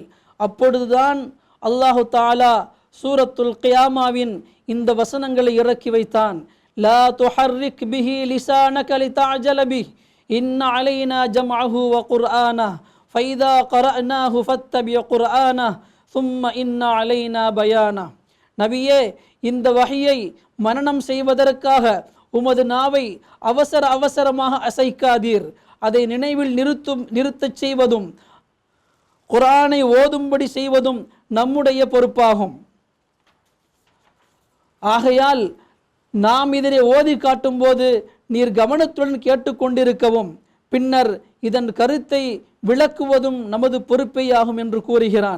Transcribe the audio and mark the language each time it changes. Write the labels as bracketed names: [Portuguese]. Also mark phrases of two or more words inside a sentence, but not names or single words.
[Tamil] அப்பொழுதுதான் [Arabic] الله تعالى [Tamil] சூரத்துல் கியாமாவின் இந்த வசனங்களை இறக்கி வைத்தான். [Arabic] لا تحرك به لسانك لتعجل به إن علينا جمعه وقرآنه فإذا قرأناه فاتبع قرآنه ثم إن علينا بيانه. [Tamil] நபியே, இந்த வஹியை மனனம் செய்வதற்காக உமது நாவை அவசரமாக அசைக்காதீர். அதை நினைவில் நிறுத்தச் செய்வதும் குர்ஆனை ஓதும்படி செய்வதும் நம்முடைய பொறுப்பாகும். ஆகையால் நாம் இதனை ஓதி காட்டும் போது நீர் கவனத்துடன் கேட்டுக்கொண்டிருக்கவும் பின்னர் இதன் கருத்தை விளக்குவதும் நமது பொறுப்பேயாகும் என்று கூறுகிறான்.